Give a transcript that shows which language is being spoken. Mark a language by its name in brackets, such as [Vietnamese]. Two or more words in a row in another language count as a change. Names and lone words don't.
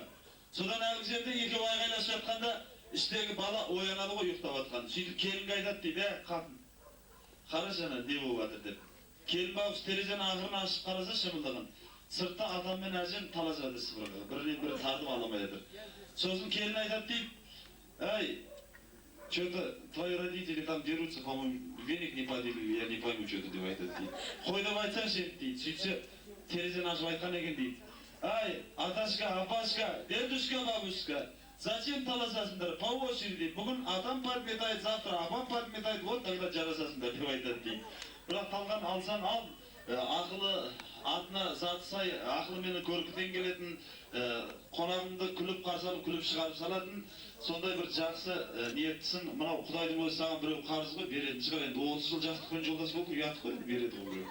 [Kazakh] Содан әлгі жерде екеуі айғайласып жатқанда іштегі бала оянады ғой ұйықтап жатқан. Сөйтіп келінге айтады дейді, қатын, қарашы ана не болып жатыр деп. Келін бауыз терезенің ақырын ашып қараса шымылдаған. Сыртта атам мен әжем таласады сыпырғыға. Бірінен бірі тартып аламай жатыр. Сосын келін айтады дейді, әй, [Russian] Что-то твои родители там дерутся, по-моему, веник не поделили, я не пойму, что ты [Kazakh] деп айтады дейді. Қой деп айтсаңшы енді дейді. Сөйтсе, терезені ашып айтқан екен дейді. Ай, аташка, апашка, [Russian] дедушка, бабушка, зачем таласасыңдар? По очереди. [Kazakh] Бүгін атам [Russian] подметает, завтра [Kazakh] апам [Russian] подметает, вот тогда [Kazakh] жарасасыңдар деп айтады дейді. Бірақ талған алсаң ал, ақылы атына заты сай, ақылы мені көркітен келетін, қонағыңды күліп қарсы алып, күліп шығарып салатын, сондай бір жақсы ниеттісің. Мынау Құдайдың өзі саған біреу қарыз ғой, беретін шығар. Енді 30 жыл жастықпен жолдас болып, ұят қой, береді ғой біреу.